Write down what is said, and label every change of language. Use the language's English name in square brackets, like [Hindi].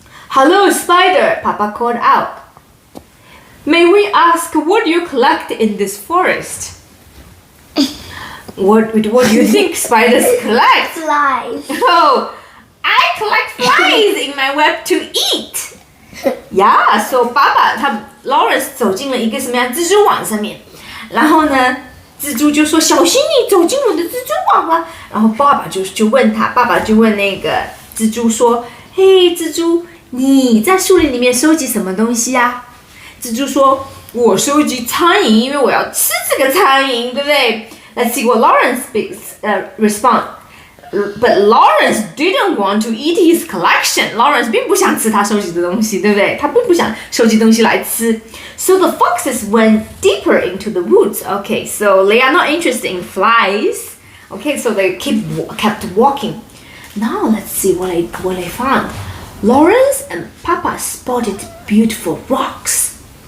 [English] Hello, spider, Papa called out. May we ask what you collect in this forest? What do you think spiders collect? Flies. Oh, I collect flies in my web to eat. Yeah, so [Chinese] Lawrence 走进了一个什么样蜘蛛网上面，然后呢，蜘蛛就说：“小心你走进我的蜘蛛网了。” 然后爸爸就问那个蜘蛛说：“嘿，蜘蛛，你在树林里面收集什么东西啊？” 蜘蛛说：“我收集苍蝇，因为我要吃这个苍蝇，对不对？” [English] Let's see what Lawrence respond. But Lawrence didn't want to eat his collection. [Chinese] Lawrence 并不想吃他收集的东西，对不对？他并不想收集东西来吃。 [English] So the foxes went deeper into the woods. Okay, so they are not interested in flies. Okay, so they kept walking. Now let's see what they found. Lawrence and Papa spotted beautiful rocks.